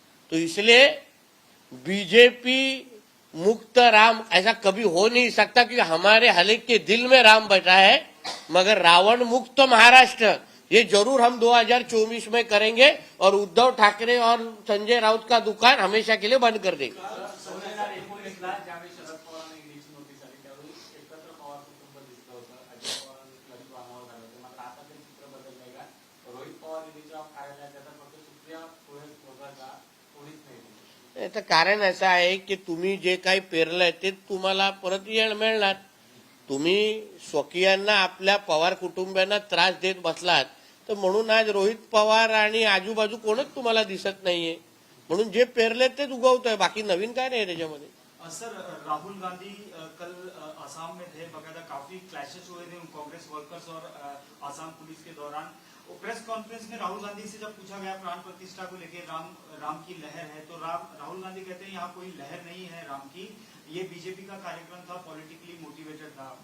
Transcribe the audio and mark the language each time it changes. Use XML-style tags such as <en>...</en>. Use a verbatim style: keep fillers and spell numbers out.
<hi>तो इसलिए बीजेपी मुक्त राम ऐसा कभी हो नहीं सकता, क्योंकि हमारे हलेक के दिल में राम बैठा है। मगर रावण मुक्त महाराष्ट्र ये जरूर हम दो हज़ार चौबीस में करेंगे और उद्धव ठाकरे और संजय राउत का दुकान हमेशा के लिए बंद कर देंगे।</hi> <mr>एकोणीस ला ज्यावेळी शरद पवारांनी ग्रीची नोटीस आली त्यावेळी एकत्र पवार कुटुंब दिसलं होतं. अजित पवारांनी ललित वामावर झालं होतं. मात्र आता ते चित्र बदललंय का? रोहित पवार यांच्या कार्यालयात आता फक्त सुप्रिया सुळे वगळता याचं कारण असं आहे की तुम्ही जे काही पेरलंय ते तुम्हाला परत येळ मिळणार. तुम्ही स्वकीयांना आपल्या पवार कुटुंबियांना त्रास देत बसलात तर म्हणून आज रोहित पवार आणि आजूबाजू कोणच तुम्हाला दिसत नाहीये. म्हणून जे पेरले तेच उगवतोय, बाकी नवीन काय नाही त्याच्यामध्ये.</mr> <hi>अ, सर अ, राहुल गांधी अ, कल अ, आसाम में थे, बकायदा काफी क्लैशेस हुए थे उन कांग्रेस वर्कर्स और अ, आसाम पुलिस के दौरान। वो प्रेस कॉन्फ्रेंस में राहुल गांधी से जब पूछा गया प्राण प्रतिष्ठा को लेकर, राम राम की लहर है, तो राम राहुल गांधी कहते हैं यहाँ कोई लहर नहीं है राम की, ये बीजेपी का कार्यक्रम था, पॉलिटिकली मोटिवेटेड था।</hi>